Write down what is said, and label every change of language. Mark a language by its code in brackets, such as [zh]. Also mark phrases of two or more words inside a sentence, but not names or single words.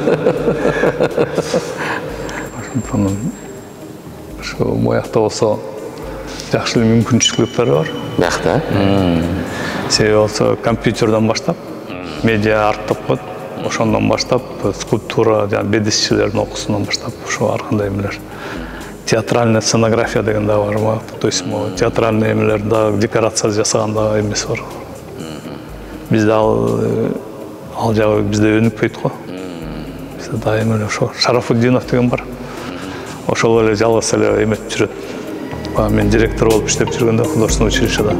[ky] Ошондон ошо моякта болсо жакшы эле мүмкүнчүлүктөр бар. Биякта. Себеби болсо компьютерден баштап медиа арт деп коет. Ошондон баштап скульптура, бедисчилердин окуусунан баштап ошо ар кандай эмелер. [ru] Театральная сценография [ky] деген да бар. [ru] То есть [ky] театральный эмелер да декорация жасаган да эмес бар. Бизде ал жагы бизде өнүкпөйт го. Бизде дайым эле ошо Шарафутдинов деген бар. Ошол эле жалгыз эле эметип жүрөт. Мен директор болуп иштеп жүргөндө [ru] художественный училищеда.